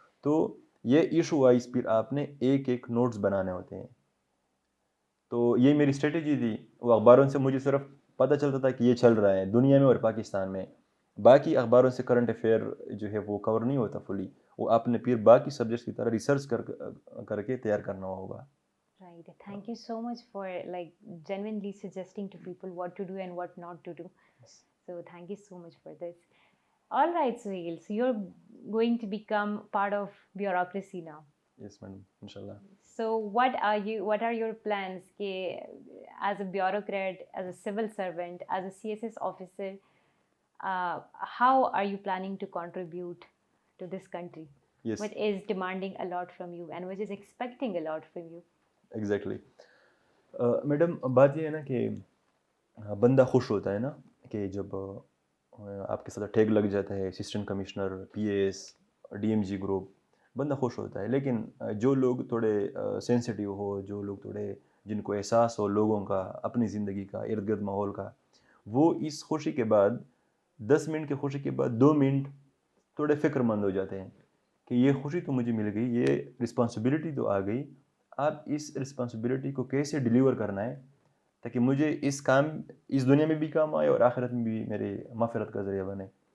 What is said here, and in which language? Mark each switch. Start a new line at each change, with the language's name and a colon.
Urdu: تو یہ issue wise پھر آپ نے ایک نوٹس بنانے ہوتے ہیں. تو یہ میری اسٹریٹجی تھی. وہ اخباروں سے مجھے صرف پتہ چلتا تھا کہ یہ چل رہا ہے دنیا میں اور پاکستان میں. باقی اخباروں سے کرنٹ افیئر جو ہے وہ کور نہیں ہوتا فلی. وہ آپ نے پھر باقی سبجیکٹس کی طرح ریسرچ کر کے تیار کرنا ہوگا.
English: Right. Thank you so much for like genuinely suggesting to people what to do and what not to do. So thank you so much for this. All right, Suhail. So you're going to become part of bureaucracy now. Yes, madam. Inshallah. So what are your plans as a bureaucrat, as a civil servant, as a CSS officer, how are you planning to contribute to this country? Yes. Which is demanding a lot from you and which is expecting a lot from you. Exactly.
Urdu: Madam بات یہ ہے نا کہ بندہ خوش ہوتا ہے نا کہ جب آپ کے ساتھ ٹیگ لگ جاتا ہے assistant commissioner P A S D M جی group, بندہ خوش ہوتا ہے. لیکن جو لوگ تھوڑے سینسٹیو ہو, جو لوگ تھوڑے جن کو احساس ہو لوگوں کا, اپنی زندگی کا, ارد گرد ماحول کا, وہ اس خوشی کے بعد 10 منٹ کی خوشی کے بعد 2 منٹ تھوڑے فکر مند ہو جاتے ہیں کہ یہ خوشی تو مجھے مل گئی, یہ رسپانسبلٹی تو آ گئی, آپ اس رسپانسبلٹی کو کیسے ڈیلیور کرنا ہے تاکہ مجھے اس دنیا میں بھی کام آئے اور آخرت میں بھی میرے مغفرت کا ذریعہ بنے.